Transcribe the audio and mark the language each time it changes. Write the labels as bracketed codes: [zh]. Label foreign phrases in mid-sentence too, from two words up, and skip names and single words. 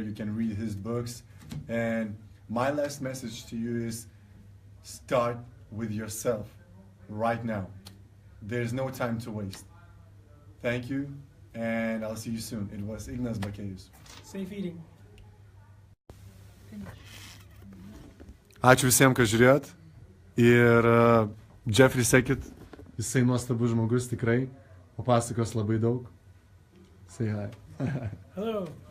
[en] You can read his books. And my last message to you is: start with yourself right now. There's no time to waste. Thank you, and I'll see you soon. It was Ignas Bakėjus. Safe eating. [lt] Ačiū visiems, kad žiūrėjot. Ir Jeffrey, sekit, jisai nuostabus žmogus tikrai, papasakos labai daug. [en] Say hi. Hello.